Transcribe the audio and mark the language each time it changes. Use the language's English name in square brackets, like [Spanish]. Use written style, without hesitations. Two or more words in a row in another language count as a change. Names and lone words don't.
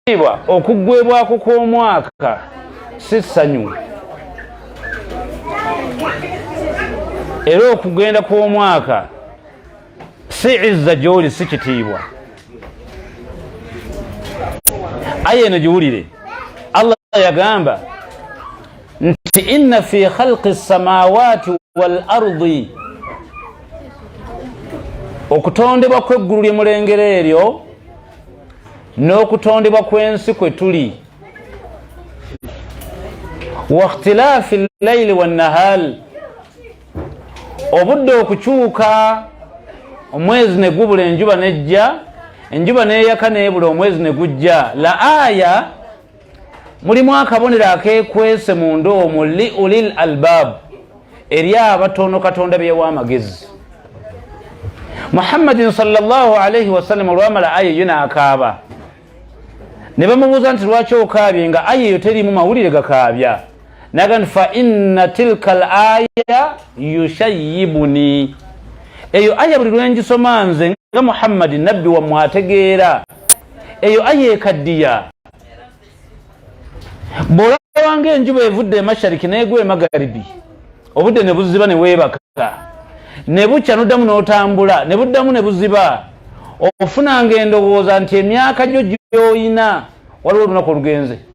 [Ganda] ekitiibwa okuggwebwako kw'omwaka si ssanyu era okugenda kw'omwaka si izza gy'oli, si kitiibwa. aya eno giwulire. Allah yagamba nti [Arabic] إن في خلق السماوات والأرض, [Ganda] okutondebwa kw'eggulu lye mulengera eryo n'okutondebwa kw'ensi kwe tuli, [Arabic] واختلاف الليل والنهار, [Ganda] obudde okukyuka, omwezi ne gubula enjuba nejja, enjuba neeyaka neebula omwezi ne gujja. La aya, mulimu akabonero akeekwese mu ndoomo [Arabic] لأولي الألباب, [Ganda] eri abatono Katonda byewa amagezi. Muhammadin [Arabic] صلى الله عليه وسلم [Ganda] olwamala aya eyo n'akaaba, ne bamubuuza nti lwaki okaabye nga aya eyo terimu mawulire gakaabya? Naga nti [Arabic] فإن تلك الآية تشيبني, [Ganda] eyo aya buli lwengisoma nze nga Muhammadi nabbi wammwe ategeera, eyo aya ekaddiya. Bw'olaba ng'enjuba evudde emashariki n'egwa emagaribi, obudde ne buziba ne weebaka, ne bukya n'oddamu n'otambula, ne buddamu ne buziba, ofunanga endowooza nti emyaka gyo gy'oyina waliwo olunaku olugenze.